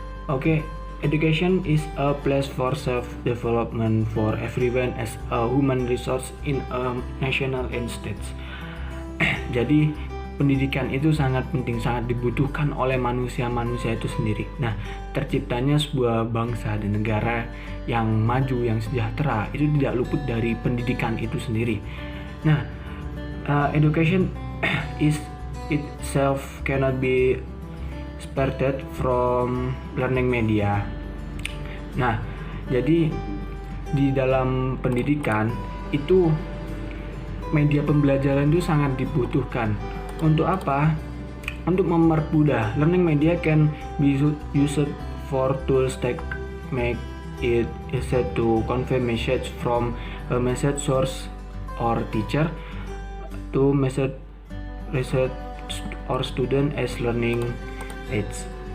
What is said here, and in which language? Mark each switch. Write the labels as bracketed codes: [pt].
[en] Oke, education is a place for self-development for everyone as a human resource in a national and states. [id] Jadi pendidikan itu sangat penting, sangat dibutuhkan oleh manusia-manusia itu sendiri. Nah, terciptanya sebuah bangsa dan negara yang maju, yang sejahtera itu tidak luput dari pendidikan itu sendiri. [en] Nah, education is itself cannot be separated from learning media. [id] Nah, jadi di dalam pendidikan itu media pembelajaran itu sangat dibutuhkan. Untuk apa? Untuk mempermudah. [en] Learning media can be used for tools that make it easy to convey message from a message source or teacher to message research or student as learning aids.